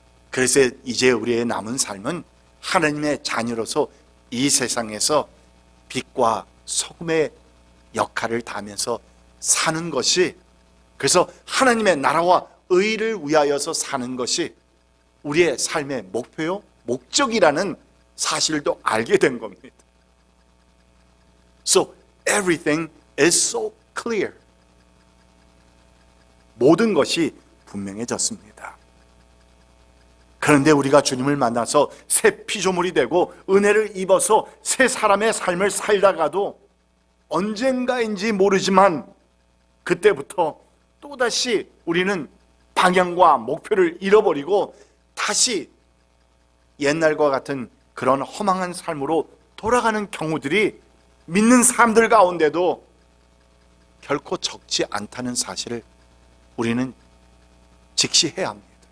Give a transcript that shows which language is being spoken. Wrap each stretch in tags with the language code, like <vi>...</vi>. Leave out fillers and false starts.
<ko>그래서 이제 우리의 남은 삶은 하나님의 자녀로서 이 세상에서 빛과 소금의 역할을 다하면서 사는 것이, 그래서 하나님의 나라와 의를 위하여서 사는 것이 우리의 삶의 목표요, 목적이라는 사실도 알게 된 겁니다.</ko> <en>So everything is so clear.</en> <ko>모든 것이 분명해졌습니다. 그런데 우리가 주님을 만나서 새 피조물이 되고 은혜를 입어서 새 사람의 삶을 살다가도 언젠가인지 모르지만 그때부터 또다시 우리는 방향과 목표를 잃어버리고 다시 옛날과 같은 그런 허망한 삶으로 돌아가는 경우들이 믿는 사람들 가운데도 결코 적지 않다는 사실을 우리는 직시해야 합니다.</ko>